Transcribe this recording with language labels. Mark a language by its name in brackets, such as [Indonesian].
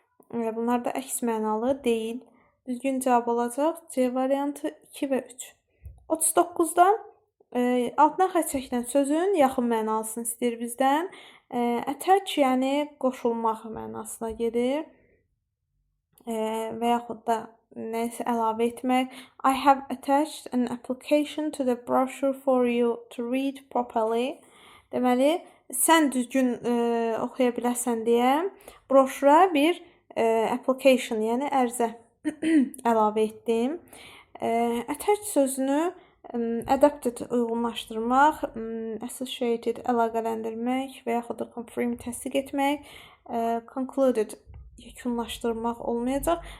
[Azerbaijani] Bunlar da əks mənalı deyil. Düzgün cavab olacaq C variantı 2 və 3. 39-da altdan xətt çəkilən sözün yaxın mənasını istəyir bizdən. Attach, yəni qoşulmaq mənasına gedir. Və yaxud da nəsə əlavə etmək. [English] I have attached an application to the brochure for you to read properly. [Azerbaijani] Deməli, sən düzgün oxuya biləsən deyə broşura bir application, yəni ərizə əlavə etdim. Attach sözünü adapted uyğunlaşdırmaq, associated əlaqələndirmək və yaxud da confirm təsdiq etmək, concluded yekunlaşdırmaq olmayacaq.